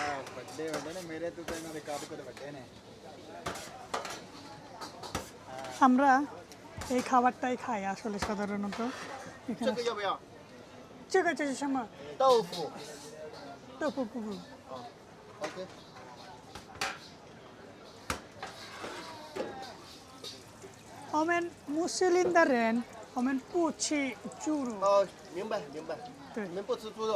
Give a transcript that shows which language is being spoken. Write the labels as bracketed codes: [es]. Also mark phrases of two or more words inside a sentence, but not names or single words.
[bn] আমরা এই খাবারটাই খাই আসলে সাধারণত এখানে। ঠিক আছে সময় 豆腐কুবু। [zh] 我们穆斯林的人，我们不吃猪肉。明白明白。对你们不吃猪肉，